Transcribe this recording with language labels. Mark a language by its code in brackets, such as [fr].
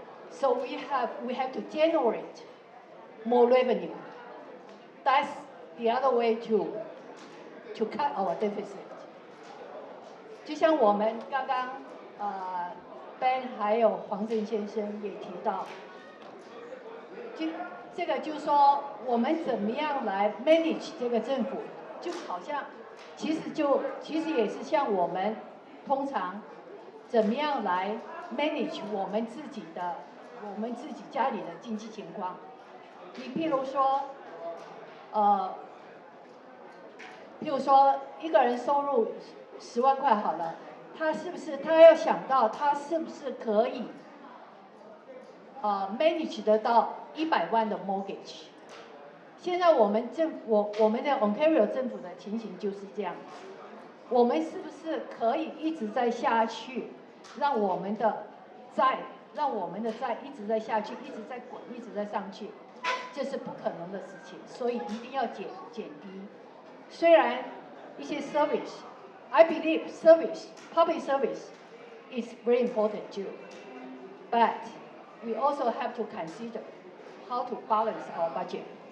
[en] So we have to generate more revenue. That's the other way to cut our deficit. [zh] 就像我们刚刚Ben 还有黄正先生也提到，这个就是说我们怎么样来 manage 这个政府，就好像其实也是像我们通常怎么样来 manage 我们自己家里的经济情况。你譬如说一个人收入10万块好了，他要想到他是不是可以manage 得到100万的 mortgage。现在我们在 Ontario 政府的情形就是这样子，我们是不是可以一直在下去，让我们的债一直在下去，一直在滚，一直在上去，这是不可能的事情，所以一定要减低。虽然一些 service。 [en] I believe public service is very important too. But we also have to consider how to balance our budget.